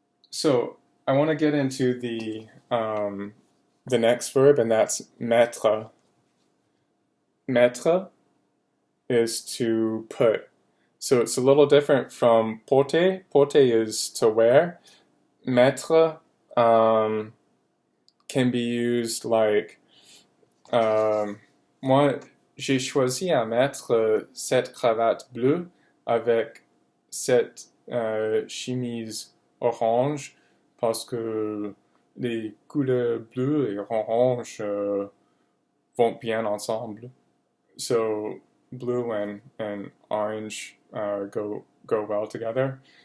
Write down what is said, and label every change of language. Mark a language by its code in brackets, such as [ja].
[en] So I want to get into the next verb, and that's mettre. Mettre is to put. So it's a little different from porter. Porter is to wear. Mettre can be used like, [fr] moi, j'ai choisi à mettre cette cravate bleue avec cette chemise orange parce que les couleurs bleues et orange vont bien ensemble. [en] So blue and orange go well together.